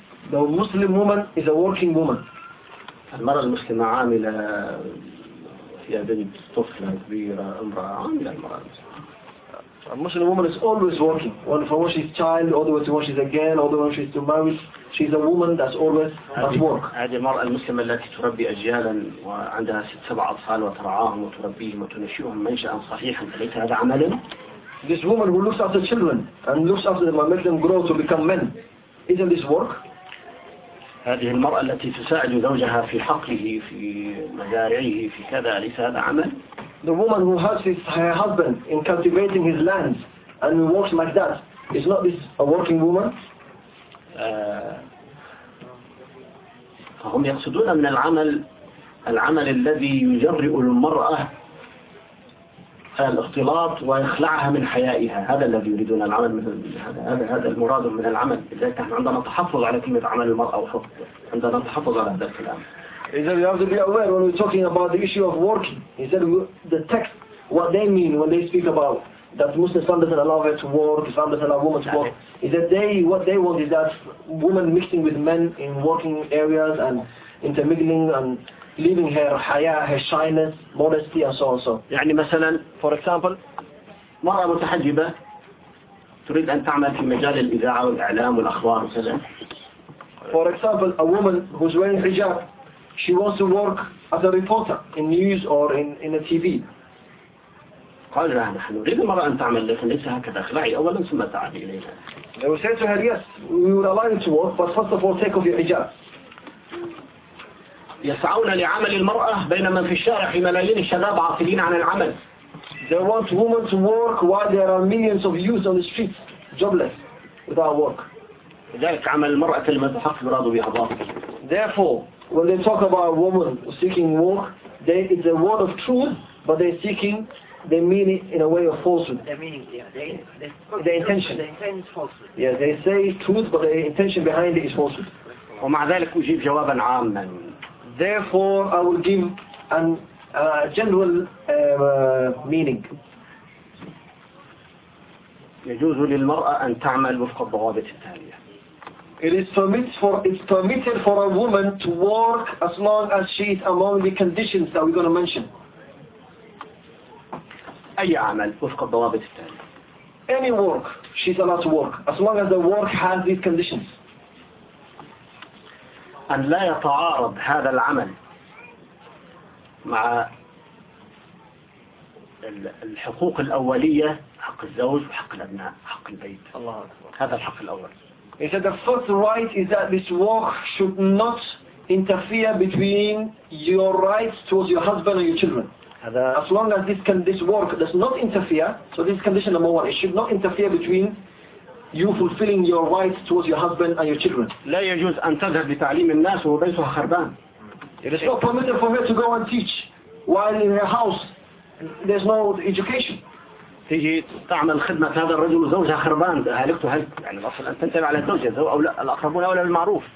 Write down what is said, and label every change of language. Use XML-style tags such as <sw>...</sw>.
<en>The Muslim woman is a working woman.</en> <ar>المرأة المسلمة عاملة فيها بنت طفلة كبيرة امرأة عاملة المرأة المسلمة.</ar> <en>A Muslim woman is always working. When from when she's child, all the way to when she's again, all the way when she's to marry, she's a woman that's always at work.</en> <ar>هذه المرأة المسلمة التي تربي أجيالا وعندها ست سبع أطفال وترعاهم وتربيهم وتنشئهم منشأ صحيحا، أليس هذا عملا؟</ar> <en>This woman who looks after children and looks after them and makes them grow to become men, isn't this work?</en> <ar>هذه المرأة التي تساعد زوجها في حقله في مزارعه في كذا، أليس هذا عمل؟</ar> <en>The woman who helps her husband in cultivating his land and works like that, is not this a working woman?</en> <ar>فهم يقصدون من العمل العمل الذي يجرئ المرأة الاختلاط ويخلعها من حيائها، هذا الذي يريدون العمل من هذا المراد من العمل. لذلك نحن عندنا تحفظ على كلمة عمل المرأة وفضل. عندنا تحفظ على هذا الكلام.</ar> <en>He said, "You have to be aware when we're talking about the issue of working." He said, "The text, what they mean when they speak about that Muslims doesn't allow her to work, Islam doesn't allow women to work." He said, "What they want is that women mixing with men in working areas and intermingling and leaving her haya, her shyness, modesty, and so on." So,</en> <ar>يعني مثلا,</ar> <en>for example,</en> <ar>مرأة متحجبة تريد أن تعمل في مجال الإذاعة والإعلام والأخبار مثلا.</ar> <en>For example, a woman who's wearing hijab. She wants to work as a reporter in news or in a TV.</en> <ar>قال لها نحن نريد المرأة أن تعمل لكن ليس هكذا اخلعي أولا ثم تعالي إلينا.</ar> <en>They will say to her yes, we will allow you to work, but first of all take off your hijab.</en> <ar>يسعون لعمل المرأة بينما في الشارع في ملايين الشباب عاطلين عن العمل.</ar> <en>They want women to work while there are millions of youths on the streets, jobless, without work.</en> <ar>لذلك عمل المرأة المتحق مراد بها باطل.</ar> <en>Therefore, when they talk about a woman seeking work, it's a word of truth, but they're seeking, they mean it in a way of falsehood. They mean, yeah, the intention. The intention is falsehood. Yeah, they say truth, but the intention behind it is falsehood.</en> <ar>ومع ذلك أجيب جوابا عاما.</ar> <en>Therefore, I will give a general meaning.</en> <ar>يجوز للمرأة أن تعمل وفق الضوابط التالية.</ar> <en>It's permitted for a woman to work as long as she is among the conditions that we're going to mention.</en> <ar>أي عمل وفق الضوابط التالية.</ar> <en>Any work, she's allowed to work as long as the work has these conditions.</en> <ar>أن لا يتعارض هذا العمل مع الحقوق الأولية، حق الزوج وحق الأبناء حق البيت. الله أكبر. هذا الحق الأول.</ar> <en>He said the first right is that this work should not interfere between your rights towards your husband and your children. As long as this work does not interfere, so this condition number one, it should not interfere between you fulfilling your rights towards your husband and your children.</en> <ar>لا يجوز أن تذهب لتعليم الناس وبيتها خربان.</ar> <en>It is not permitted for her to go and teach while in her house there's no education.</en> <ar>تيجي تعمل خدمة هذا الرجل وزوجها خربان هلكته هل يعني الأصل أن تنتبه على الزوجة أو لا الأقربون أولى بالمعروف.</ar>